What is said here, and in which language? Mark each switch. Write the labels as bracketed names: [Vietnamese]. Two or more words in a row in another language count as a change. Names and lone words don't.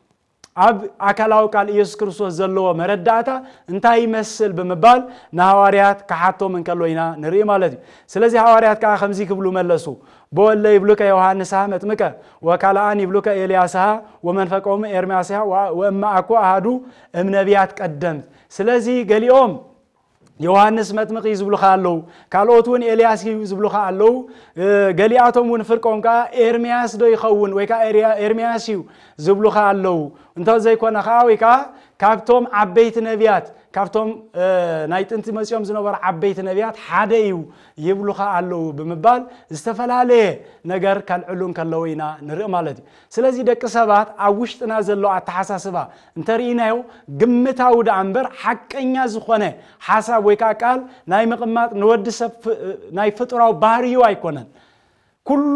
[Tigrinya] ኣብ አካላዊ ቃል ኢየሱስ ክርስቶስ ዘለዎ መረዳእታ እንታይ ይመስል ብምባል ናሐዋርያት ከሓቶም እንከሎይና ንርኢ ማለት እዩ ስለዚህ ሐዋርያት ከዓ ከምዚ ክብሉ መለሱ [Geez] በወለ ይብሉከ ዮሐንስ መጥምቀ ወካልአን ይብሉከ ኤልያስ ወመንፈቆም ኤርምያስ ወማአኮ አሐዱ እምነቢያት ቀደምት [Tigrinya] ስለዚህ ገሊኦም ዮሐንስ መጥምቅ ይዝብሉኻ አለው ካልኦቱን ኤልያስ ይዝብሉኻ አለው ገሊአቶምን ፍርቆምካ ኤርምያስ ዶ ይኸውን ወይካ ኤርምያስ ይዝብሉኻ አለው እንተ ዘይኮነኻ ወይካ ካብቶም ዓበይቲ ነቢያት ካብቶም ናይ ጥንቲ መጽኦም ዝነበሩ ዓበይቲ ነቢያት ሓደ ይብሉኻ አለው ብምባል ዝተፈላለየ ነገር ካልዕሉን ከለውይና ንርኢ ማለት እዩ ስለዚህ ደቂ ሰባት ኣብ ውሽጥና ዘሎ አተሐሳስባ እንተሪኢናዮ ግምታዊ ዳምበር ሓቀኛ ዝኾነ ሓሳብ ወይካ ቃል ናይ ምቕማጥ ንወድሰብ ናይ ፍጡራው ባህሪው ኣይኮነን ኩሉ